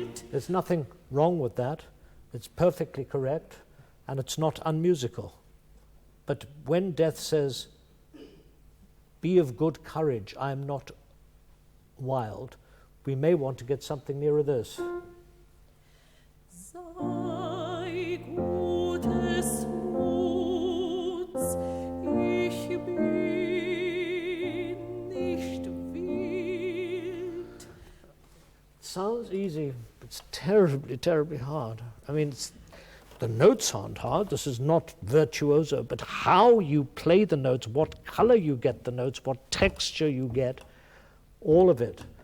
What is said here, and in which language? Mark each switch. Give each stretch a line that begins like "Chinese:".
English: There's nothing wrong with that. It's perfectly correct, and it's not unmusical. But when death says, "Be of good courage, I am not wild," we may want to get something nearer this.
German: Sei gutes Muts, ich bin nicht wild.
English: Sounds easy, but it's terribly, terribly hard. I mean, the notes aren't hard. This is not virtuoso, but how you play the notes, what color you get the notes, what texture you get, all of it.